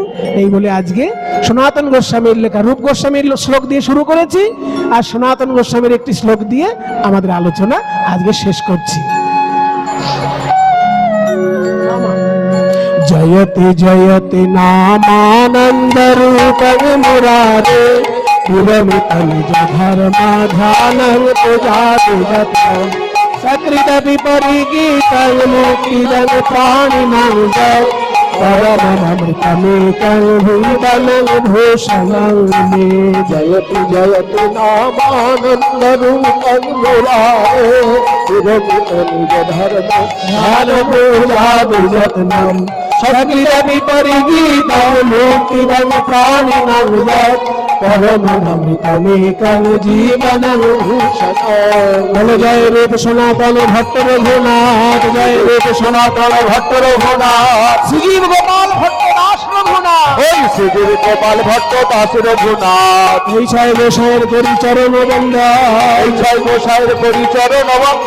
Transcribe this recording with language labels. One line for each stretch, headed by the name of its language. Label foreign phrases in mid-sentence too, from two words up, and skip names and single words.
Bangla: এই বলে আজকে সনাতন গোস্বামীর লেখা রূপ গোস্বামীর শ্লোক দিয়ে শুরু করেছি, আর সনাতন গোস্বামীর একটি শ্লোক দিয়ে আমাদের আলোচনা আজকে শেষ করছি।
Sanskrit: জয়তি জয়তি নামানন্দ রূপং মুরারে পুরমিত নিজ ধর্ম ধ্যানং পূজাদিগত সকৃত বিপরিগীতং মুক্তিদং প্রাণিনাং জয় পরমমৃতমেকং ভুবনং ভূষণং মে। জয়তি জয়তি নামানন্দ রূপং মুরারে পুরমিত নিজ ধর্ম ধ্যান পূজাদিযত্নং সকৃত বিপরিগীতং মুক্তিদং প্রাণিনাং জয় পরমমৃতমেকং জীবনং ভূষণং।
Bangla: বলো জয় রূপ সনাতন ভট্ট রঘুনাথ, জয় রূপ সনাতন ভট্ট রঘুনাথ, শ্রীজীব গোপাল ভট্ট দাস রঘুনাথ, ওই শ্রীজীব গোপাল ভট্ট দাস রঘুনাথ। এই ছয় গোসাইয়ের করি চরণ বন্দা, এই ছয় গোসাইয়ের পরিচরণ বন্ধ,